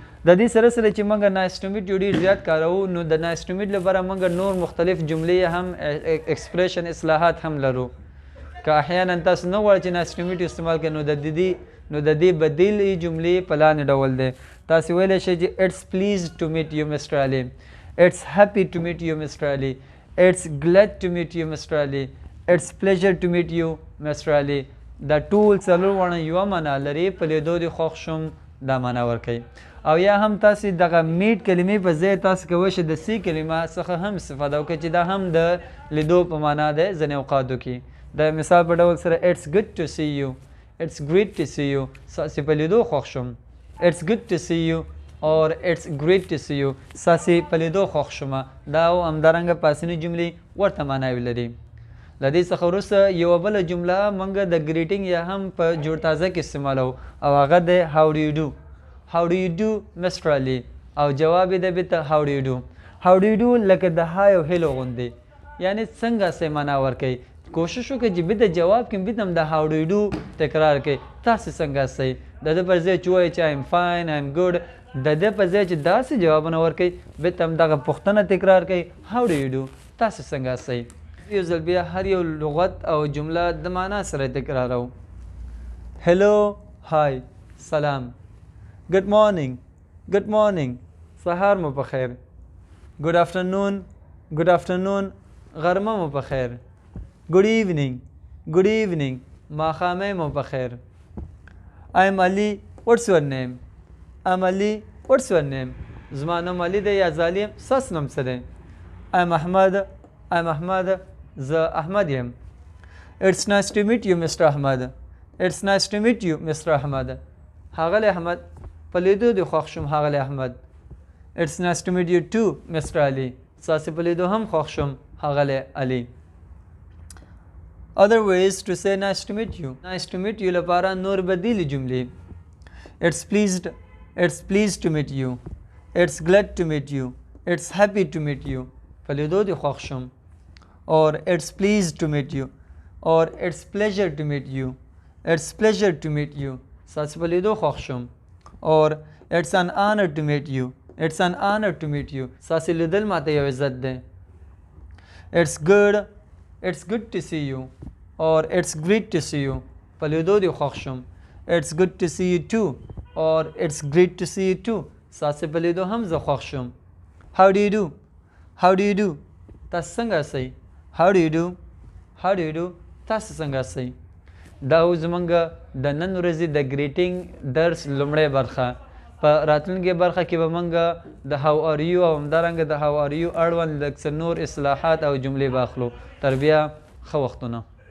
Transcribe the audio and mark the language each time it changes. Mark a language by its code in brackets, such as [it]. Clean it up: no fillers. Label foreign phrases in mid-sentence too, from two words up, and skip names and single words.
[ps] د دې سره سره چې موږ [en] nice to meet you [ps] ډېر زیات کاروو نو د [en] nice to meet [ps] لپاره موږ نور مختلف جملې هم ایکسپریشن اصلاحات هم لرو که احیانا تاسو نه غواړئ چې نایس ټو میټ استعمال کړئ نو د دې بدیل جملې په لاندې ډول دی تاسو ویلی شئ چې [en] it's please to meet you Mr [ps] علي [en] it's happy to meet you Mr [ps] علي [en] it's glad to meet you Mr. Ali it's pleasure to meet you Mr. [ps] Ali دا ټول څلور واړه یوه معنا لري په لیدو دې خوښ شوم دا معنا ورکوي او یا هم تاسې دغه میټ کلمې په ځای تاسو کولی شئ د سی کلمه څخه هم استفاده وکړئ چې دا هم د لیدو په معنا دی ځینې اوقاتو کې د مثال په ډول سره [en] it's good to see you it's great to see you [ps] ستاسې په لیدو خوښ شوم [en] it's good to see you or it's great to see you [ps] ستاسې په لیدو خوښ شومه دا او همدارنګه پاسنۍ جملې ورته معناوې لري له دې څخه وروسته یوه بله جمله موږ د ګریټینګ یا هم په جوړ تازه کې استعمالوو او هغه دی [en] how do you do how do you do Mr. [ps] Ali او جواب یې دی بیرته [en] how do you do how do you do [ps] لکه د های او هیلو غوندې یعنی څنګه سې معنا ورکوي کوشش وکړئ چې بیرته جواب کې بیرته هم د [en] how do you do [ps] تکرار کړئ تاسې څنګه سئ د ده پر ځای چې ووایئ چې [en] I am fine I am good [ps] د ده په ځای چې داسې جوابونه ورکوئ بیرته هم دغه پوښتنه تکرار کوئ [en] how do you do [ps] تاسې څنګه سئ یو ځل بیا هر یو لغت او جمله د معنا سره تکرارو [en] hello hi [ps] سلام [en] good morning [ps] سهار مو پخیر [en] good afternoon [ps] غرمه مو پخیر [en] good evening [ps] ماښامۍ مو پخیر [en] I'm Ali what's your name I'm Ali what's your name [ps] زما نوم علي دی یا زه ستاسو نوم څه دی [en] I'm Ahmad [ps] زه احمد یم [en] It's nice to meet you Mr. Ahmad It's nice to meet you Mr. [ps] Ahmad ښاغلی احمد په لیدو دې خوښ شوم ښاغلی احمد [en] It's nice to meet you too Mr. Ali [ps] ستاسې په لیدو هم خوښ شوم ښاغلی علي [en] Other ways to say nice to meet you nice to meet you [ps] لپاره نور بدیلې جملې [en] It's pleased to meet you It's glad to meet you It's happy to meet you [ps] په لیدو دې خوښ [en] شوم or it's pleased to meet you or it's pleasure to meet you it's pleasure to meet you [ps] ستاسې په لیدو خوښ شوم [en] or it's an honor to meet you it's an honor to meet you [ps] ستاسې لیدل ماته یو عزت دی [en] it's good to see you or it's great to see you [ps] په لیدو دې خوښ شوم [en] it's good to see you too or it's great to see you too [ps] ستاسې په لیدو هم زه خوښ شوم [en] how do you do [ps] تاسو څنګه سئ [en] how do you do [ps] تاسو څنګه سئ دا و زمونږ د نن ورځې د ګریټینګ درس لومړی برخه په راتلونکې برخه کې به موږ د [en] how are you [ps] او همدارنګه د [en] how are you [ps] اړوند لږ څه نور اصلاحات او جملې به اخلو تر بیا ښه وختونه